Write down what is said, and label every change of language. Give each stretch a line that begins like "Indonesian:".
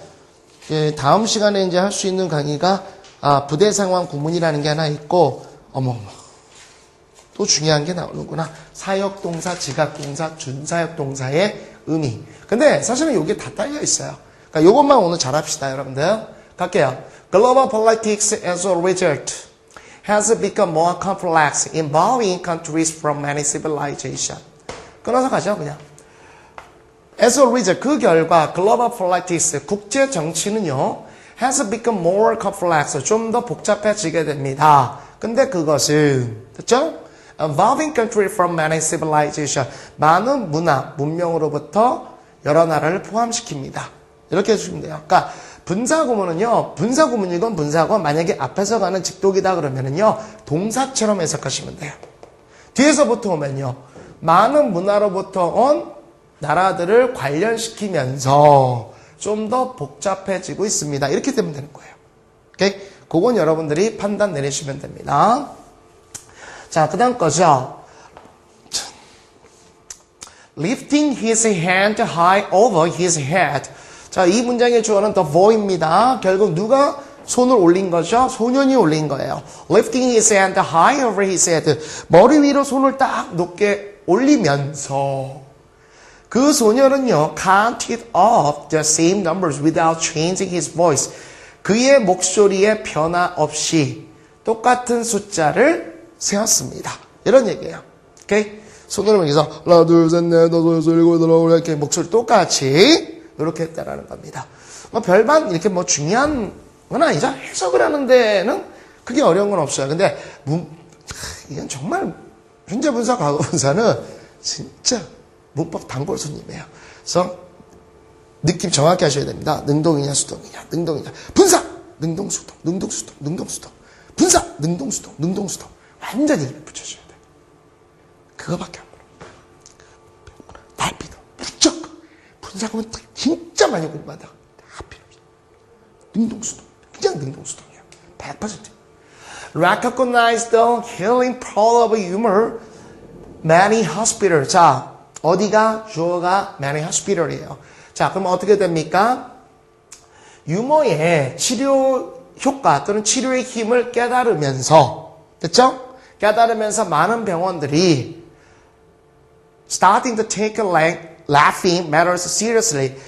Korean: 예, 다음 시간에 이제 할 수 있는 강의가, 부대 상황 구문이라는 게 하나 있고, 또 중요한 게 나오는구나. 사역동사, 지각동사, 준사역동사의 의미. 근데 사실은 이게 다 딸려 있어요. 그러니까 이것만 오늘 잘 합시다, 여러분들. 갈게요.
English: Global politics as a result has become more complex, involving countries from many civilizations.
Korean: 끊어서 가죠, 그냥.
English: As a result,
Korean: 그 결과
English: global politics,
Korean: 국제 정치는요,
English: has become more complex,
Korean: 좀 더 복잡해지게 됩니다. 근데 그것은, 됐죠?
English: Involving countries from many civilizations,
Korean: 많은 문화, 문명으로부터 여러 나라를 포함시킵니다. 이렇게 해주시면 돼요. 그러니까 분사구문은요, 분사구문이건 분사건 만약에 앞에서 가는 직독이다 그러면은요, 동사처럼 해석하시면 돼요. 뒤에서부터 오면요, 많은 문화로부터 온 나라들을 관련시키면서 좀 더 복잡해지고 있습니다. 이렇게 되면 되는 거예요. 오케이? 그건 여러분들이 판단 내리시면 됩니다. 자, 그 다음 거죠.
English: Lifting his hand high over his head.
Korean: 자, 이 문장의 주어는 the boy입니다. 결국 누가 손을 올린 거죠? 소년이 올린 거예요.
English: Lifting his hand high over his head.
Korean: 머리 위로 손을 딱 높게 올리면서 그 소년은요,
English: counted up the same numbers without changing his voice.
Korean: 그의 목소리에 변화 없이 똑같은 숫자를 세웠습니다. 이런 얘기예요. 오케이? 손으로 여기서 하나, 둘, 셋, 넷, 다섯, 여섯, 일곱, 여덟, 아홉 이렇게 목소리 똑같이 이렇게 했다라는 겁니다. 별반 이렇게 중요한 건 아니죠. 해석을 하는 데는 크게 어려운 건 없어요. 근데 이건 정말 현재 분사, 과거 분사는 진짜 문법 단골 손님이에요. 그래서 느낌 정확히 하셔야 됩니다. 능동이냐 수동이냐, 능동이냐. 분사, 능동수동, 능동수동, 능동수동. 분사, 능동수동, 능동수동. 완전히 입에 붙여줘야 돼. 그거밖에 안 보여. 달피도 무조건. 분사구문 진짜 많이 공부한다. 다 필요 없어. 능동수동. 그냥 능동수동이야. 100%.
English: Recognize the healing power of humor. Many hospital.
Korean: 자, 어디가? 주어가 many hospital이에요. 자, 그럼 어떻게 됩니까? 유머의 치료 효과 또는 치료의 힘을 깨달으면서, 됐죠? 깨달으면서 많은 병원들이
English: starting to take laughing matters seriously.